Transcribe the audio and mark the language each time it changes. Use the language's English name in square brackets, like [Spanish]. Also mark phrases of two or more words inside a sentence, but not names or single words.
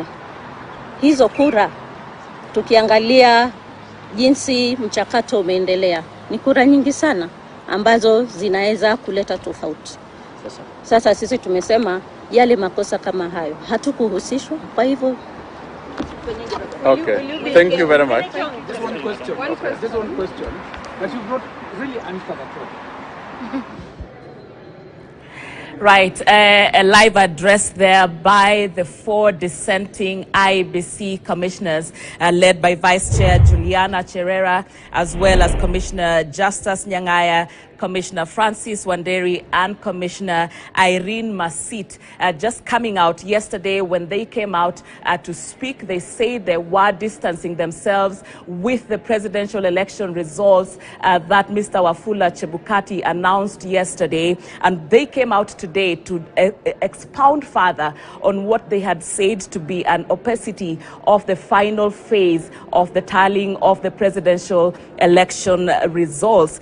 [Swahili] Hizo kura, tukiangalia jinsi mchakato umeendelea, ni kura nyingi sana ambazo zinaweza kuleta tofauti. Sasa sisi tumesema yale makosa kama hayo hatukuhusishwa, kwa hivyo. [English] Okay, thank you very much. Just one question, but you've not really answered at all. Right, a live address there by the 4 dissenting IEBC commissioners led by Vice Chair Juliana Cherera, as well as Commissioner Justus Nyang'aya, Commissioner Francis Wanderi, and Commissioner Irene Masit, just coming out yesterday. When they came out to speak, they say they were distancing themselves with the presidential election results that Mr. Wafula Chebukati announced yesterday, and they came out today to expound further on what they had said to be an opacity of the final phase of the tallying of the presidential election results.